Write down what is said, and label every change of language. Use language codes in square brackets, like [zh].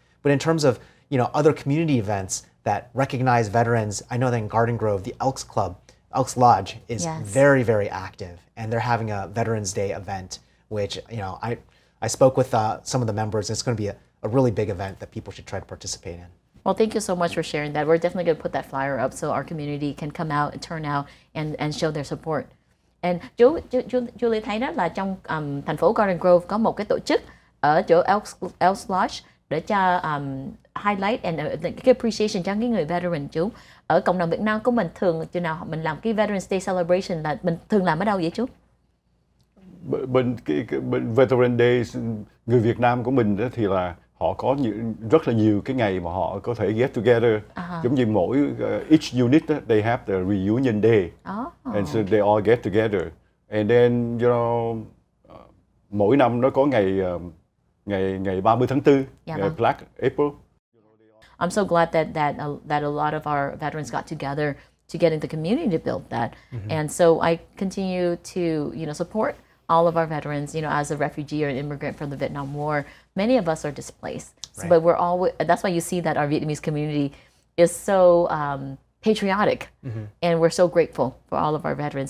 [en] But in terms of, you know, other community events that recognize veterans, I know that in Garden Grove, the Elks Lodge is very, very active, and they're having a Veterans Day event, which, you know, I spoke with some of the members. It's going to be a really big event that people should try to participate in. Well, thank you so much for sharing that. We're definitely going to put that flyer up so our community can come out and turn out and show their support. [vi] And Julie thấy đó là trong thành phố Garden Grove có một cái tổ chức ở chỗ Elks Lodge để cho highlight and cái appreciation cho cái người veteran chú. Ở cộng đồng Việt Nam của mình thường chừng nào mình làm cái Veterans Day celebration là mình thường làm ở đâu vậy chú? Bên Veteran Day, người Việt Nam của mình đó thì là họ có rất là nhiều cái ngày mà họ có thể get together. [en] Giống như mỗi each unit they have the reunion day, and so they all get together. [vi] And then mỗi năm nó có ngày 30 tháng 4, ngày Black April. [en] I'm so glad that a lot of our veterans got together to get in the community to build that. And so I continue to, support all of our veterans, as a refugee or an immigrant from the Vietnam War. Many of us are displaced, but we're always, that's why you see that our Vietnamese community is so patriotic, and we're so grateful for all of our veterans.